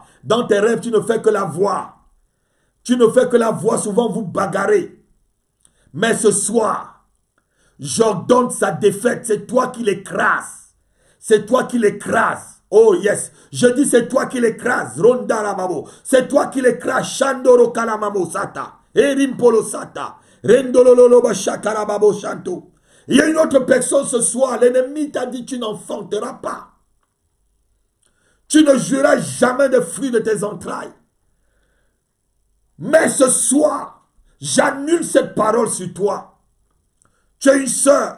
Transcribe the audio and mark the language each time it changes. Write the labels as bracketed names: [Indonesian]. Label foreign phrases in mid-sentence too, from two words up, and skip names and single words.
[French] Dans tes rêves tu ne fais que la voir. Tu ne fais que la voir, souvent vous bagarrez. Mais ce soir, j'ordonne sa défaite. C'est toi qui l'écrases. C'est toi qui l'écrases. [English] Oh yes, [French] je dis c'est toi qui l'écrases, Ronda Ramamo. C'est toi qui l'écrases, Shandoro Kalamamo Sata, Erimpolo Sata. Rendolololoba shakarababo shanto. Il y a une autre personne ce soir, l'ennemi t'a dit tu n'enfanteras pas. Tu ne jouiras jamais de fruits de tes entrailles. Mais ce soir, j'annule cette parole sur toi. Tu es une sœur.